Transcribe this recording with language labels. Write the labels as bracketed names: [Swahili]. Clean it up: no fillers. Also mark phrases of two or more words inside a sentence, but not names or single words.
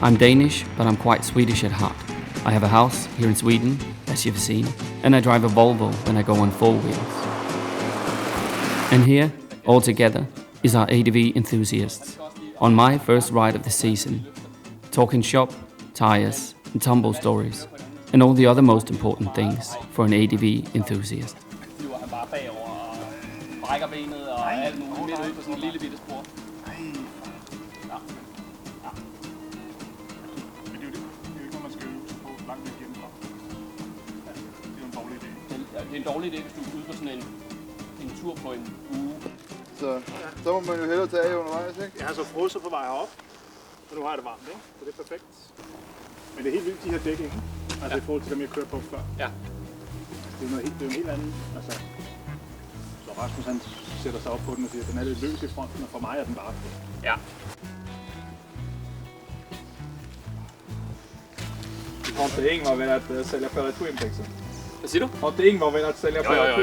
[English] I'm Danish, but I'm quite Swedish at heart. I have a house here in Sweden, as you've seen, and I drive a Volvo when I go on 4 wheels. And here, all together, is our ADV enthusiasts, on my first ride of the season, talking shop, tires, and tumble stories, and all the other most important things for an ADV enthusiast. [Danish] Flyver han bare bagover og brækker benet og alt muligt midt ude på sådan en lille bitte spor. Ja. Men det er jo ikke noget, man skal øve sig på langt væk hjemmefra. Det er jo en dårlig idé. Det er en dårlig idé, hvis du er ude på sådan en tur på en uge. Så må man jo hellere tage undervejs, ikke? Jeg har så frosset på vej herop, så nu har jeg det varmt, ikke? Så det er perfekt. Men det er helt vildt, de her dæk, ikke? Altså i forhold til dem, jeg kørte på før. Ja. Det er jo en helt anden, altså. Så Rasmus han sætter sig op på den og siger, at den er lidt løs i fronten, og for mig er den bare fed. Ja. [Swedish] Har inte Ingvar velat sälja för Twin Pixel? [Danish] Hvad siger du? [Swedish] Har inte Ingvar velat sälja för Twin